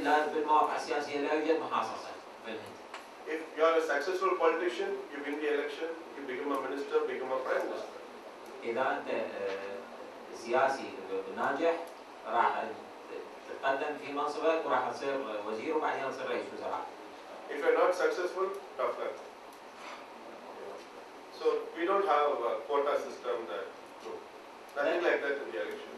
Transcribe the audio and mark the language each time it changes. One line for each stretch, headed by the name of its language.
Arabic: لا بالمواقع السياسية لا يوجد محاصصة في الهند.
English: If you are a successful politician, you win the election, you become a minister, become a prime minister.
Arabic: إذا أنت سياسي ناجح راح تقدم في منصبك وراح تصير وزير وبعدين تصير رئيس وزراء.
English: If you are not successful, tough luck. So we don't have a quota system that, nothing like that in the election.